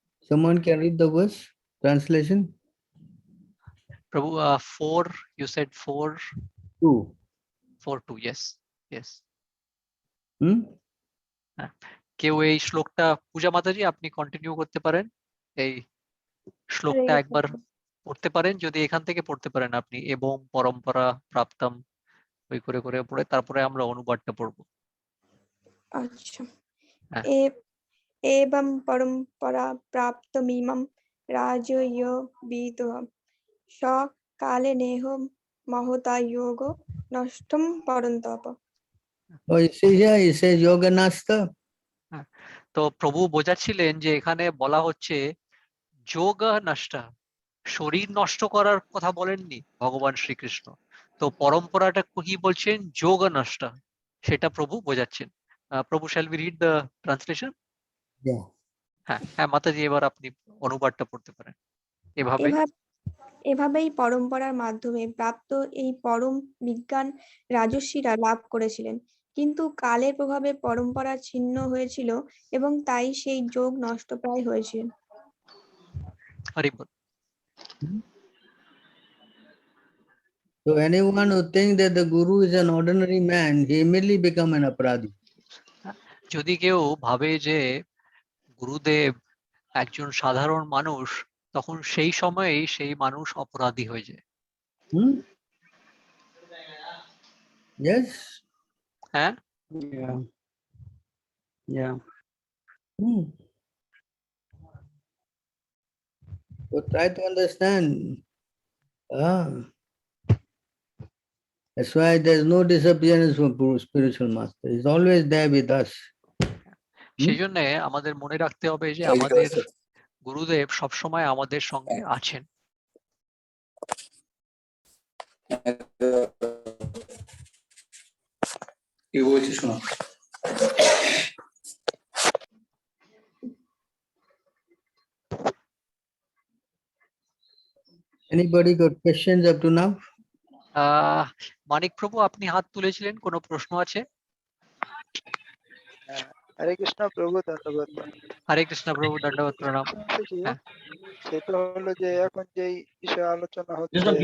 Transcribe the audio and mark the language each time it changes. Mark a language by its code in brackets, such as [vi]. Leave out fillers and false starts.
[en] Someone can read the verse translation? প্রভু 4, you said 4, 4:2, yes, yes. [bn] কেউ এই শ্লোকটা, পূজা মাতাজি আপনি কন্টিনিউ করতে পারেন, এই শ্লোকটা একবার পড়তে পারেন, যদি এখান থেকে পড়তে পারেন আপনি, এবং পরম্পরা প্রাপ্তম ওই করে করে পড়ে তারপরে আমরা অনুবাদটা পড়বো। [sa] আচ্ছা। एवं परम्परा प्राप्तमिमं राजयोगविदः सकालेनेह महता योगो नष्टं परन्तप। [en] Oh, you see here, he says yoga nasta. [bn] তো প্রভু বোঝাচ্ছিলেন যে এখানে বলা হচ্ছে যোগ নষ্টা, শরীর নষ্ট করার কথা বলেননি ভগবান শ্রীকৃষ্ণ। তো পরম্পরাটা কি বলছেন? যোগ নষ্টা, সেটা প্রভু বোঝাচ্ছেন। [en] প্রভু, shall we read the translation? [bn] হ্যাঁ হ্যাঁ মাতাজি, এবার আপনি অনুবাদটা পড়তে পারেন। এভাবেই পরম্পরার মাধ্যমে প্রাপ্ত এই পরম বিজ্ঞান রাজর্ষিরা লাভ করেছিলেন, কিন্তু কালের প্রভাবে পরম্পরা ছিন্ন হয়েছিল এবং তাই সেই যোগ নষ্টপ্রায় হয়েছিল। হরি বল। [en] So anyone who thinks that the guru is an ordinary man, he immediately become an aparadi. [bn] যদি কেউ ভাবে যে গুরুদেব একজন সাধারণ মানুষ, তখন সেই সময়েই সেই মানুষ অপরাধী হয়ে যায়। Hmm? [en] Yes. [bn] হ্যাঁ, [en] Yeah. Yeah. Hmm. So try to understand. Ah. That's why there's no disappearance from spiritual master. He's always there with us. [bn] সেই জন্য আমাদের মনে রাখতে হবে যে আমাদের গুরুদেব সবসময় আমাদের সঙ্গে আছেন। কি বলছি শোনো। Anybody got questions up to now? মানিক প্রভু, আপনি হাত তুলেছিলেন, কোনো প্রশ্ন আছে? হরে কৃষ্ণ প্রভু, ধন্যবাদ। হরে কৃষ্ণ প্রভু, দণ্ডবত প্রণাম। হ্যাঁ। সেটা হলো যে এখন যেই বিষয়ে আলোচনা হচ্ছে,